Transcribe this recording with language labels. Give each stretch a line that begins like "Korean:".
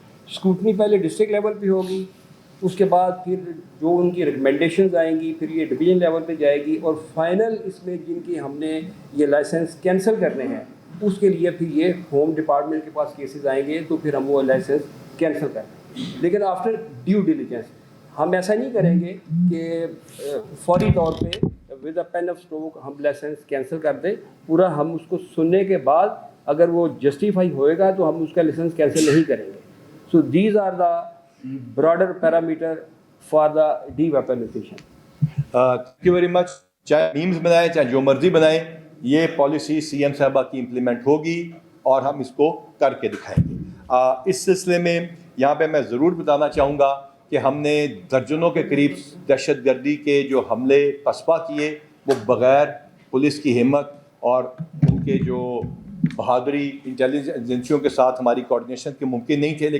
Urdu: Scrutiny پہلے district level پہ ہوگی, اس کے بعد پھر جو ان کی ریکمنڈیشنز آئیں گی پھر یہ ڈویژن لیول پہ جائے گی اور فائنل اس میں جن کی ہم نے یہ لائسنس کینسل کرنے ہیں اس کے لیے پھر یہ ہوم ڈپارٹمنٹ کے پاس کیسز آئیں گے تو پھر ہم وہ لائسنس کینسل کریں. لیکن
English: after due diligence
Urdu: ہم ایسا نہیں کریں گے کہ فوری طور پہ
English: with a pen of stroke
Urdu: ہم لائسنس کینسل کر دیں. پورا ہم اس کو سننے کے بعد اگر وہ جسٹیفائی ہوئے گا تو ہم اس کا لائسنس کینسل نہیں کریں گے.
English: So these are the broader parameter for the deweaponization. Thank you very much.
Urdu: چاہے میمز بنائیں چاہے جو مرضی بنائیں, یہ پالیسی سی ایم صاحبہ کی امپلیمنٹ ہوگی اور ہم اس کو کر کے دکھائیں گے. اس سلسلے میں یہاں پہ میں ضرور بتانا چاہوں گا کہ ہم نے درجنوں کے قریب دہشت گردی کے جو حملے پسپا کیے وہ بغیر پولیس کی ہمت اور ان کے جو بہادری انٹیلیجنس ایجنسیوں کے ساتھ ہماری کوارڈینیشن کے ممکن نہیں تھے.